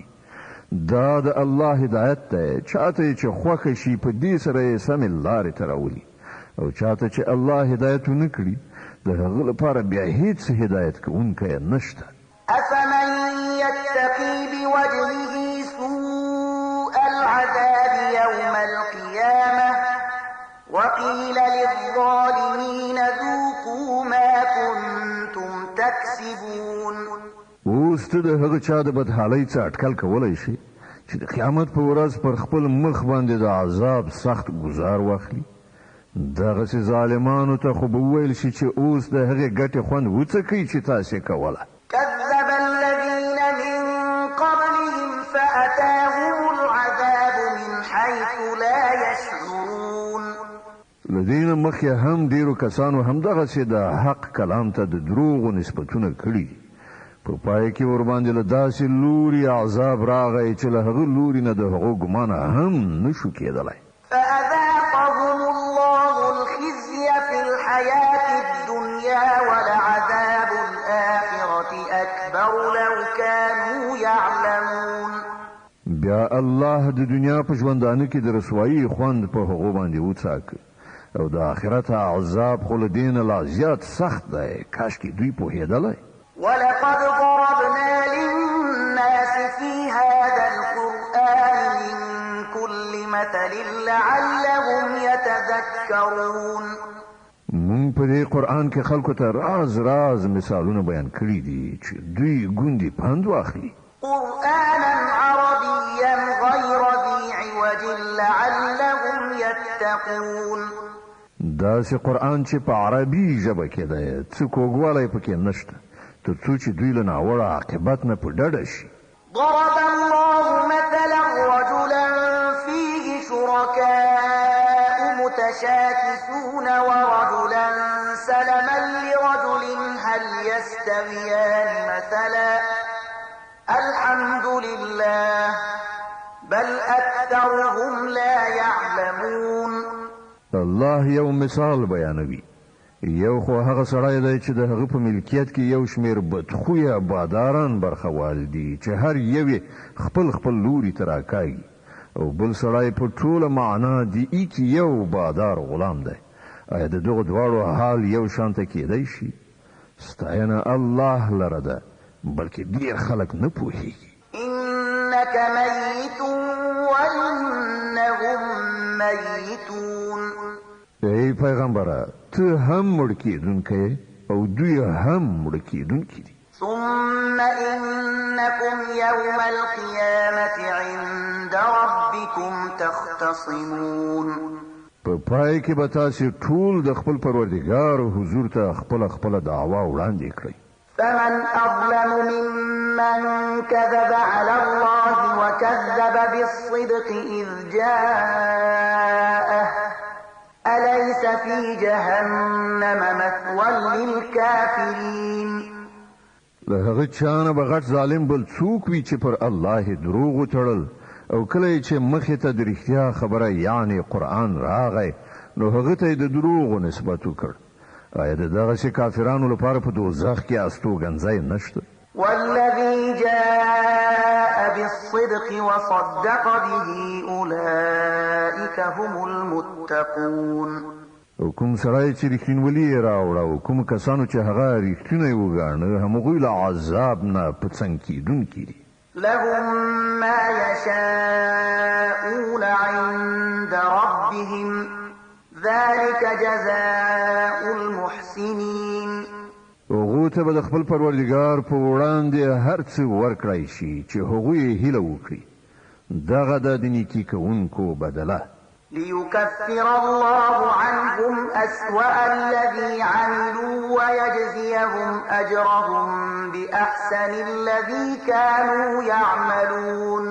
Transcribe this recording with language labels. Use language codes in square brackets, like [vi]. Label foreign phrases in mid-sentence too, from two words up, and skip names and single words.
[ps] دا د الله هدایت دی، چاته چې خوښه شي په دې سره یې سمې لارې ته راولي، او چاته چې الله هدایت ونه کړي د هغه لپاره بیا هیڅ هدایت کوونکی نشته. [ar] أفمن يتقي بوجهه سوء العذاب يوم القيامة وقيل للظالمين ذوقوا ما كنتم تكسبون. [ps] اوس ته د هغه چا د بدحالۍ څخه اټکل کولی شي چې د قیامت په ورځ پر خپل مخ باندې د عذاب سخت ګزار واخلي. دغسې ظالمانو ته خو به وویل شي چې اوس د هغې ګټې خوند وڅکئ چې تاسې کوله. [ar] كذب الذين من قبلهم فأتاهم العذاب من حيث لا يشعرون. [ps] له دې نه مخکې هم ډېرو کسانو همدغسې د حق کلام ته د دروغو نسبتونه کړي. په پای کې ورباندې له داسې لوري عذاب راغی چې له هغه لوري نه د هغو ګمانه هم نشو کېدلی. [ar] فأذاقهم الله الخزي في الحياة الدنيا ولعذاب الآخرة أكبر لو كانوا يعلمون. [ps] بیا الله د دنیا په ژوندانه کې د رسوایي خوند په هغو باندې وڅاکه او د آخرت عذاب خو له دې نه لا زیات سخت دی. کاشکې دوی پوهېدلی. [ar] ولقد ضربنا للناس في هذا القرآن من كل مثل لعلهم يتذكرون. [ps] مونږ په دې قرآن کې خلکو ته راز راز مثالونه بیان کړي دي چې دوی ګوندې پند واخلي. [ar] قرآنا عربيا غير ذي عوج لعلهم يتقون. [ps] داسې قرآن چې په عربي ژبه کې دی څه کوږوالی پکې نشته تر څو چې دوی له ناوړه عاقبت نه په ډډه شي. [ar] ضرب الله مثلا رجلا فيه شركاء متشاكسون ورجلا سلما لرجل هل يستويان مثلا الحمد لله بل أكثرهم لا يعلمون. [ps] الله یو مثال بیانوي. یو خو هغه سړی دی چې د هغه په ملکیت کې یو شمېر بدخویه باداران برخوال دي چې هر یو خپل خپل لوري ته راکاږي او بل سړی په ټوله معنا د ایک یو بادار غلام دی. آیا د دغو دواړو حال یو شانته کېدی شي؟ ستاینه الله لره ده بلکې ډېر خلک نه پوهېږي. [ar] إنك ميت وإنهم ميتون. [ps] ای پیغمبره ته هم مړ کېدونکی او دوی هم مړ کېدونکي دي. [ar] ثم إنكم يوم القيامة عند ربكم تختصمون. [ps] په پای کې به تاسې ټول د خپل پروردګار حضور ته خپله دعوا وړاندې کړئ. [ar] فمن أظلم ممن كذب على الله وكذب بالصدق إذ جاءه أليس في جهنم مثوى للكافرين. [ps] له هغه چا نه به غټ ظالم بل څوک وي چې پر الله یې دروغ وتړل او کله یې چې مخې ته د رښتیا خبره یعنې قرآن راغی نو هغه ته یې د دروغو نسبت وکړ. آیا د دغسې کافرانو لپاره په دوزخ کې استوګنځی نشته؟ [ar] والذي جاء بالصدق وصدق به أولئك هم المتقون. [ps] او کوم سړی چې رښتینولي یې راوړه او کوم کسانو چې هغه رښتینی وګاڼه همغوی له عذاب نه په څنګ کېدونکي دي. [ar] لهم ما يشاءون عند ربهم ذلك جزاء المحسنين. [ps] هغو ته به د خپل پروردګار په وړاندې هر څه ورکړی شي چې هغوی یې هیله وکړي. دغه د نیکي کوونکو بدله. [ar] ليكفر الله عنهم أسوأ الذي عملوا ويجزيهم أجرهم بأحسن الذي كانوا يعملون.